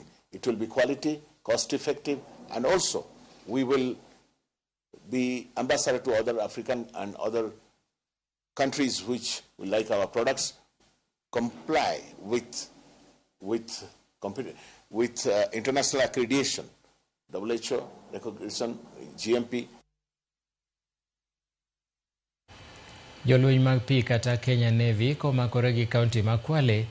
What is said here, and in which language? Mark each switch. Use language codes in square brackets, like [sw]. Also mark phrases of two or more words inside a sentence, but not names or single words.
[en] It will be quality, cost-effective, and also we will be ambassador to other African and other countries which will like our products, comply with international accreditation, WHO recognition, GMP. [luo] Jolweny mag pi kata Kenya Navy komakore gi kaunti ma Kwale